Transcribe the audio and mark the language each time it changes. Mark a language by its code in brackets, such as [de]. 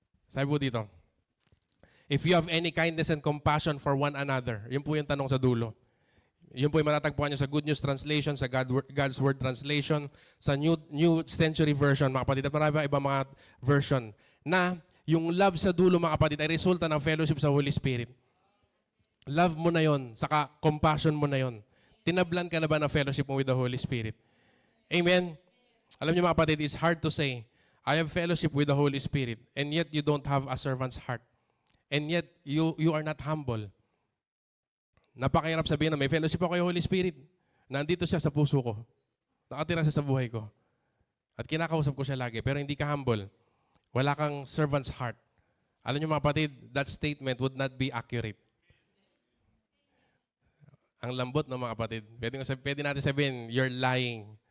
[tl] Sabi po dito, [en] if you have any kindness and compassion for one another. [tl] Yun po yung tanong sa dulo. Yun po yung matatagpuan nyo sa Good News Translation, sa God's Word Translation, sa New Century Version, mga kapatid, at marami ibang mga version, na yung love sa dulo, mga kapatid, ay resulta ng fellowship sa Holy Spirit. Love mo na yon, saka compassion mo na yon. Tinablan ka na ba ng fellowship mo with the Holy Spirit? Amen? Alam niyo, mga kapatid, [en] it's hard to say, I have fellowship with the Holy Spirit, and yet you don't have a servant's heart. And yet, you are not humble. [tl] Napakahirap sabihin na may fellowship ako kay Holy Spirit. Nandito siya sa puso ko. Nakatira siya sa buhay ko. At kinakausap ko siya lagi. Pero hindi ka humble. Wala kang servant's heart. Alam niyo, mga kapatid, [en] that statement would not be accurate. [tl] Ang lambot ng mga kapatid. Pwede natin sabihin, [en] you're lying.